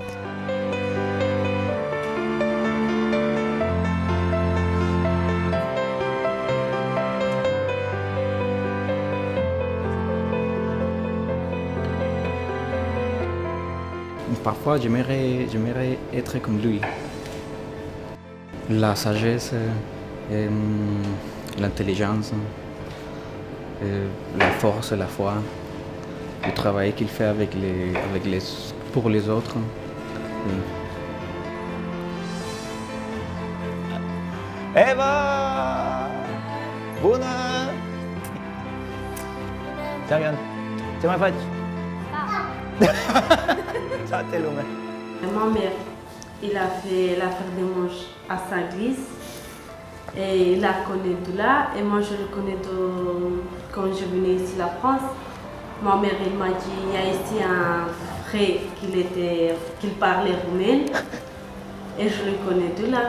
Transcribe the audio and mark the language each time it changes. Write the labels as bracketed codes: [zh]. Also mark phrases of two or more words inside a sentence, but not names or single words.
[fr] Parfois, j'aimerais être comme lui. La sagesse, l'intelligence, la force, la foi, le travail qu'il fait pour les autres. Oui. Eva! [ro] Bună! Ce-am Ce mai faci? Toată lumea. [fr] Ma mère, il a fait la fête de manche à sa église et il la connaît tout là et moi je le connais quand je venais ici à la France. Ma mère elle m'a dit il y a ici un frère qui parlait roumain et je le connais tout là.